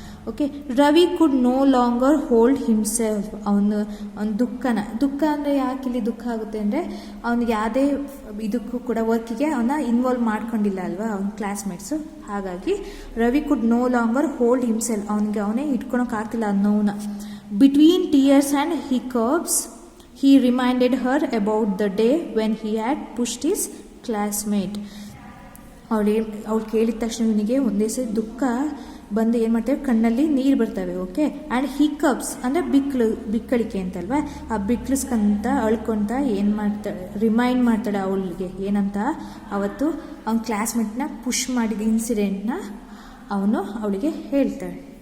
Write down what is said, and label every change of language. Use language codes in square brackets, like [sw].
[kn] Okay, Ravi [en] Could no longer hold himself. [kn] ಅವನು ದುಃಖ ಅಂದರೆ ಯಾಕೆ ಇಲ್ಲಿ ದುಃಖ ಆಗುತ್ತೆ ಅಂದರೆ, ಅವನಿಗೆ ಯಾವುದೇ ಇದಕ್ಕೂ ಕೂಡ ವರ್ಕಿಗೆ ಅವನ್ನ ಇನ್ವಾಲ್ವ್ ಮಾಡ್ಕೊಂಡಿಲ್ಲ ಅಲ್ವಾ ಅವ್ನ ಕ್ಲಾಸ್ಮೇಟ್ಸು. ಹಾಗಾಗಿ ರವಿ [en] could no longer hold himself, [kn] ಅವನೇ ಇಟ್ಕೊಳಕ್ಕಾಗ್ತಿಲ್ಲ ಆ ನೋವನ್ನ. [en] Between tears and hiccups he reminded her about the day when he had pushed his classmate. [kn] ಅವಳು ಕೇಳಿದ ತಕ್ಷಣ ಇವನಿಗೆ ಒಂದೇ ಸರಿ ದುಃಖ ಬಂದು ಏನು ಮಾಡ್ತೇವೆ, ಕಣ್ಣಲ್ಲಿ ನೀರು ಬರ್ತವೆ. ಓಕೆ, ಆ್ಯಂಡ್ ಹಿಕಪ್ಸ್ ಅಂದರೆ ಬಿಕ್ಕಳಿಕೆ ಅಂತಲ್ವ, ಆ ಬಿಕ್ಳಿಸ್ಕಂತ ಅಳ್ಕೊಂತ ಏನು ಮಾಡ್ತಾಳೆ, ರಿಮೈಂಡ್ ಮಾಡ್ತಾಳೆ ಅವಳಿಗೆ ಏನಂತ, ಅವತ್ತು ಅವ್ನ ಕ್ಲಾಸ್ಮೇಟ್ನ ಪುಷ್ ಮಾಡಿದ ಇನ್ಸಿಡೆಂಟ್ನ ಅವಳಿಗೆ ಹೇಳ್ತಾಳೆ.